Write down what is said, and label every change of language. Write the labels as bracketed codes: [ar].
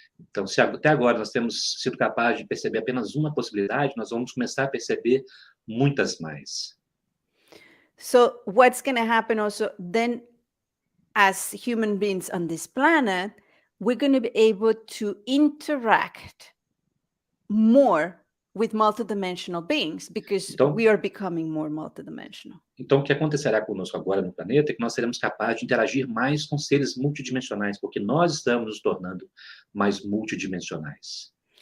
[pt] Então, se até agora nós temos sido capazes de perceber apenas uma possibilidade, nós vamos começar a perceber muitas mais. [en] So what's going to happen also then, as human beings on this planet, we're going to be able to interact more with multidimensional beings because [pt] Então, [en] we are becoming more multidimensional. [pt] Então, o que acontecerá conosco agora no planeta é que nós seremos capazes de interagir mais com seres multidimensionais, porque nós estamos nos tornando mais multidimensionais.